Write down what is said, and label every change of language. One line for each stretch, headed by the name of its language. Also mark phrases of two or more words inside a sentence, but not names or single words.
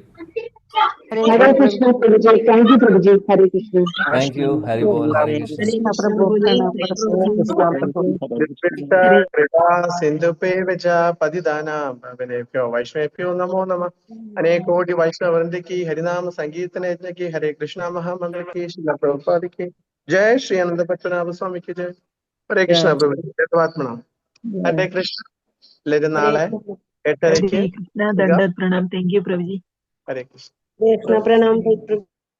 Malayalam: ഹരേ കൃഷ്ണ പ്രഭുജി.
English: thank you
Malayalam: പ്രഭുജി. ഹരേ കൃഷ്ണ.
English: thank you.
Malayalam: ഹരി ബോൾ. ഹരേ കൃഷ്ണ.
Sanskrit: സിന്ധുപേവച പതിദാനാം പാവനേഭ്യോ വൈഷ്ണവേഭ്യോ നമോ നമഃ.
Hindi: അനേകോടി വൈഷ്ണവവൃന്ദ की हरिनाम संकीर्तन यज्ञ की हरे कृष्णा महामंत्र की श्रील प्रभुपाद की जय. श्री आनंद पद्मनाभ स्वामी की जय. हरे कृष्ण प्रभु.
Malayalam: ആത്മന. ഹരേ കൃഷ്ണ. എല്ലാവരും നാളെ 8:30 പ്രണാം.
English: thank you
Malayalam: പ്രഭുജി. ഹരേ കൃഷ്ണ. പ്രണാം പ്രഭു.